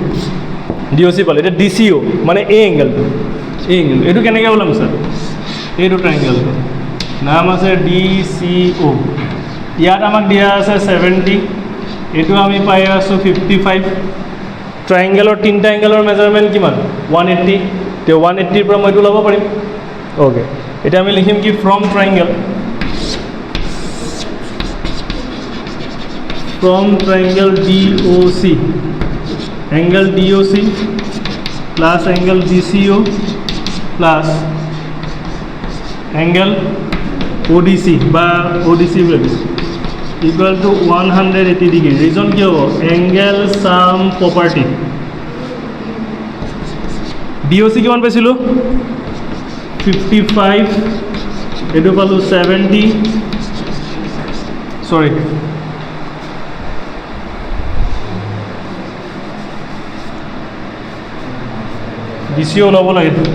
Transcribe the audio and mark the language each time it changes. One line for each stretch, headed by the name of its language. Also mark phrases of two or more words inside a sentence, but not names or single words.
Assamese: DOC পালোঁ এতিয়া DCO মানে এই এংগেলটো এইটো কেনেকৈ ওলাম ছাৰ এইটো ট্ৰাইংগেলটো নাম আছে DCO ইয়াত আমাক দিয়া আছে 70 এইটো আমি পাই আছোঁ 55 ট্ৰাইংগেলৰ তিনিটা এংগেলৰ মেজাৰমেণ্ট কিমান 180 তে 180ৰ পৰা মই এইটো ল'ব পাৰিম অ'কে এতিয়া আমি লিখিম কি
English: from triangle from triangle DOC angle DOC plus angle DCO plus angle ODC
Assamese: বা ODC
English: equal to 180 degree reason
Assamese: কি হ'ব
English: angle sum property
Assamese: DOC কিমান পাইছিলোঁ 55 এইটো পালোঁ 70 sorry DCO ওলাব লাগে